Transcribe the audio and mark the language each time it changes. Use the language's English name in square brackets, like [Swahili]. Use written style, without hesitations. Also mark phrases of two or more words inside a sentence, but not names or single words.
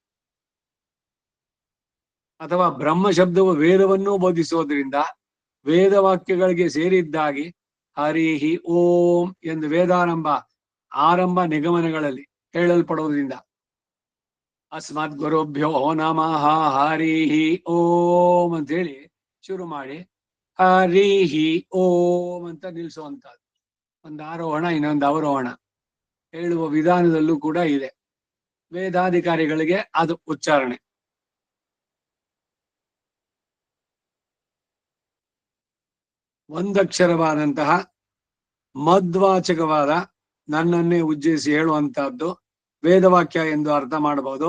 [Kannada] ಅಥವಾ ಬ್ರಹ್ಮ ಶಬ್ದವು ವೇದವನ್ನೂ ಬೋಧಿಸೋದ್ರಿಂದ ವೇದವಾಕ್ಯಗಳಿಗೆ ಸೇರಿದ್ದಾಗಿ [Sanskrit] ಹರಿಹಿ ಓಂ [Kannada] ಎಂದು ವೇದಾರಂಭ ಆರಂಭ ನಿಗಮನಗಳಲ್ಲಿ ಹೇಳಲ್ಪಡುವುದರಿಂದ [Sanskrit] ಅಸ್ಮದ್ ಗುರುಭ್ಯೋ ನಮಃ ಹರಿಹಿ ಓಂ [Kannada] ಅಂತ ಹೇಳಿ ಶುರು ಮಾಡಿ [Sanskrit] ಹರಿಹಿ ಓಂ [Kannada] ಅಂತ ನಿಲ್ಲಿಸುವಂತದ್ದು. ಒಂದು ಆರೋಹಣ ಇನ್ನೊಂದು ಅವರೋಹಣ ಹೇಳುವ ವಿಧಾನದಲ್ಲೂ ಕೂಡ ಇದೆ. ವೇದಾಧಿಕಾರಿಗಳಿಗೆ ಅದು ಉಚ್ಚಾರಣೆ. ಒಂದಕ್ಷರವಾದಂತಹ ಮಧ್ವಾಚಕವಾದ ನನ್ನನ್ನೇ ಉಜ್ಜಯಿಸಿ ಹೇಳುವಂತಹದ್ದು ವೇದವಾಕ್ಯ ಎಂದು ಅರ್ಥ ಮಾಡಬಹುದು.